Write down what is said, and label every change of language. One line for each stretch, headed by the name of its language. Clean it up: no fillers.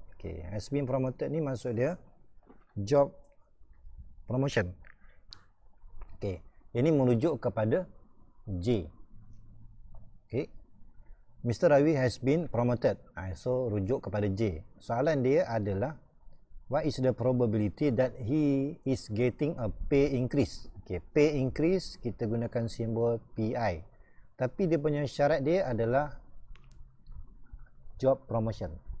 English: Okay, has been promoted
Malay: ni maksud dia
English: job promotion.
Malay: Okay, ini merujuk kepada J.
English: Okay, Mr. Ravi has been promoted. So
Malay: rujuk kepada J. Soalan dia adalah
English: what is the probability that he is getting a pay increase?
Malay: Okay, pay increase kita gunakan simbol PI. Tapi dia punya syarat dia adalah job promotion.